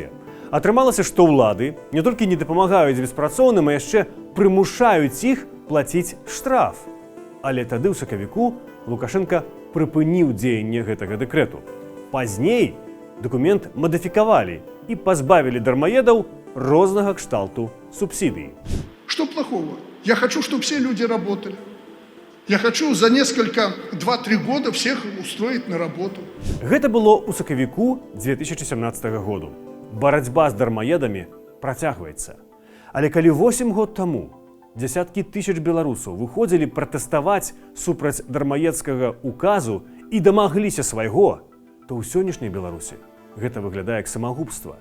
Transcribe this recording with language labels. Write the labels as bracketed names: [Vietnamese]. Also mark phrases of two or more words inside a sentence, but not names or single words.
[Belarusian] Атрымалася, што ўлады не толькі не дапамагаюць беспрацоўным, а яшчэ прымушаюць іх плаціць штраф. Але тады ў сакавіку Лукашенка прыпыніў дзеянне гэтага дэкрэту. Пазней дакумент мадыфікавалі і пазбавілі дармаедаў рознага кшталту субсідый. [Russian] Что плохого? Я хочу, чтобы все люди работали. Я хочу за несколько, 2-3 года всех устроить на работу. [Belarusian] Гэта было ў сакавіку 2017 году. Барацьба з дармаедамі працягваецца. Але калі 8 год таму дзясяткі тысяч беларусаў выходзілі пратэставаць супраць дармаедскага указу і дамагліся свайго, то ў сённяшняй Беларусі гэта выглядае як самагубства.